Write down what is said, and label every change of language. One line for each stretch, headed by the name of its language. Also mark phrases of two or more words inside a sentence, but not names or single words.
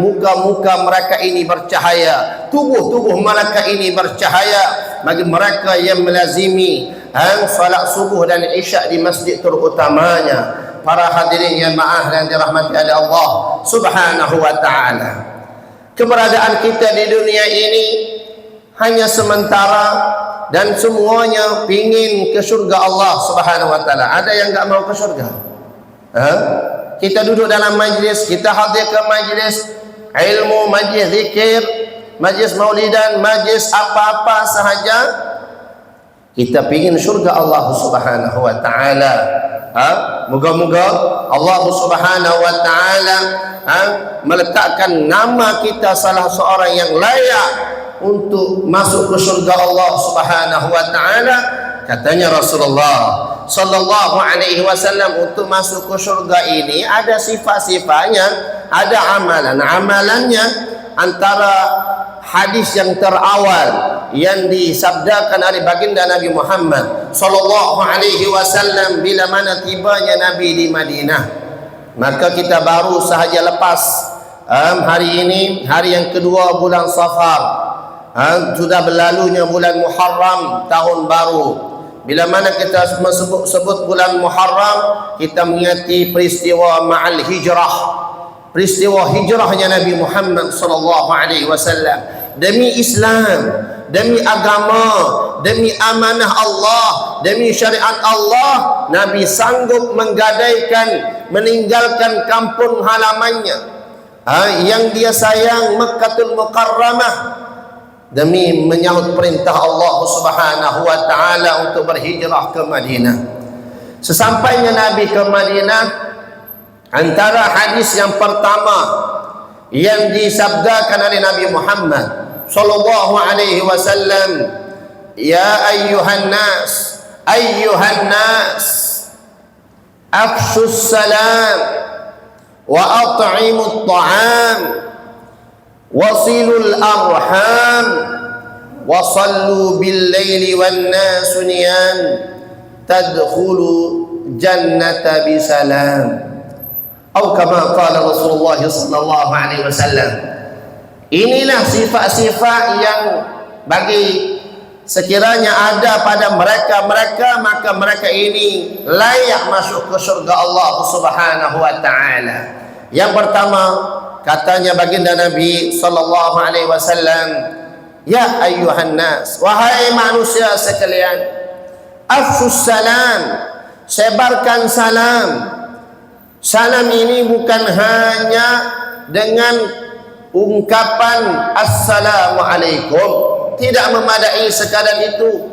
Malay: Muka-muka mereka ini bercahaya, tubuh-tubuh mereka ini bercahaya bagi mereka yang melazimi salat subuh dan isyak di masjid terutamanya. Para hadirin yang maaf dan dirahmati oleh
Arabic: الله سبحانه وتعالى,
Malay: keberadaan kita di dunia ini hanya sementara dan semuanya pingin ke surga
Arabic: الله سبحانه وتعالى.
Malay: Ada yang enggak mau ke surga? Kita duduk dalam majlis, kita hadir ke majlis ilmu, majlis zikir, majlis maulidan, majlis apa-apa sahaja, kita pingin surga
Arabic: الله سبحانه وتعالى.
Malay: Moga-moga
Arabic: الله سبحانه وتعالى
Malay: meletakkan nama kita salah seorang yang layak untuk masuk ke surga
Arabic: الله سبحانه وتعالى.
Malay: Katanya Rasulullah
Arabic: صلى الله عليه وسلم,
Malay: untuk masuk ke surga ini ada sifat-sifatnya, ada amalan-amalannya. Antara hadis yang terawal yang disabdakan oleh baginda Nabi Muhammad
Arabic: صلى الله عليه وسلم
Malay: bila mana tibanya Nabi di Madinah, maka kita baru sahaja lepas hari ini, hari yang kedua bulan Safar. Sudah berlalunya bulan Muharram, tahun baru. Bila mana kita sebut bulan Muharram, kita mengingati peristiwa ma'al hijrah, peristiwa hijrahnya Nabi Muhammad
Arabic: صلى الله عليه وسلم.
Malay: Demi Islam, demi agama, demi amanah Allah, demi syariat Allah, Nabi sanggup menggadaikan, meninggalkan kampung halamannya yang dia sayang, Mekkatul Mukarramah, demi menyahut perintah
Arabic: الله سبحانه وتعالى
Malay: untuk berhijrah ke Madinah. Sesampainya Nabi ke Madinah, antara hadis yang pertama yang disabdakan oleh Nabi Muhammad
Arabic: صلى الله عليه وسلم, يا أيها الناس, أفشوا السلام وأطعموا الطعام وصلوا الأرحام وصلوا بالليل والناس نيام تدخلوا الجنة بسلام, atau كما قال رسول الله صلى الله عليه وسلم.
Malay: Inilah sifat-sifat yang bagi sekiranya ada pada mereka, maka mereka ini layak masuk ke surga
Arabic: الله سبحانه وتعالى.
Malay: Yang pertama, katanya baginda Nabi
Arabic: صلى الله عليه وسلم, يا أيها الناس,
Malay: wahai manusia sekalian,
Arabic: أفشوا السلام,
Malay: sebarkan salam. Salam ini bukan hanya dengan ungkapan assalamualaikum, tidak memadai sekadar itu.